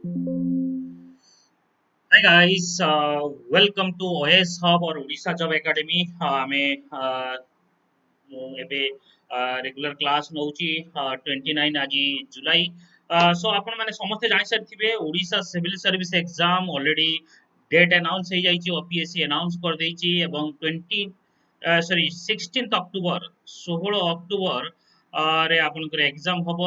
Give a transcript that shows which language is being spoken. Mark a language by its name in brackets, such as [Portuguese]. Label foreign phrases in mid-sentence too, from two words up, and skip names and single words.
[English] Hi guys, welcome to OS Hub or Odisha Job Academy. [Odia] ଆମେ ମୁଁ ଏବେ [English] regular class [Odia] ନଉଛି 29 ଆଜି ଜୁଲାଇ। ସୋ ଆପଣମାନେ ସମସ୍ତେ ଜାଣିସାରିଥିବେ ଓଡ଼ିଶା [English] civil service exam already date announce [Odia] ହେଇଯାଇଛି, OPSC ଆନାଉନ୍ସ କରିଦେଇଛି ଏବଂ 16 ଅକ୍ଟୋବର 16 ଅକ୍ଟୋବର ରେ ଆପଣଙ୍କର ଏକ୍ଜାମ୍ ହବ।